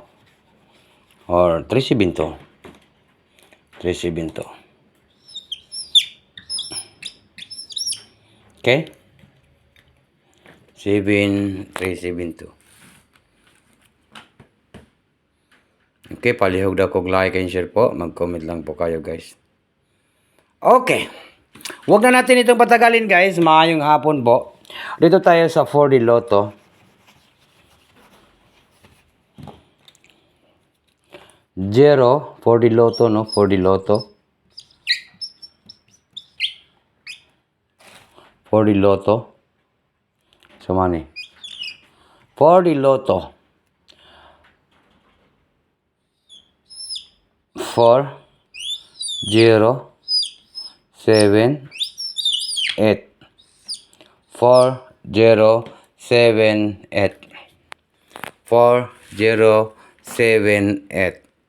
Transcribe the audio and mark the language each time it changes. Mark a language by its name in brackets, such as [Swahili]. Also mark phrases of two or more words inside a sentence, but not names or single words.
[English] Or 372. 372. Okay? 7372. [Cebuano] Okay, palihog daw kog [English] like and share [Cebuano] po. [Filipino] Mag-comment lang po kayo, guys. Okay. Huwag na natin itong patagalin, guys. [Cebuano] Maayong hapon po. [Filipino] Dito tayo sa 4D Lotto. 0, 4D Lotto, no? 4D Lotto. [English] For the Lotto. So money. For the Lotto. 4 0 7 8 4 0 7 8 4 0 7 8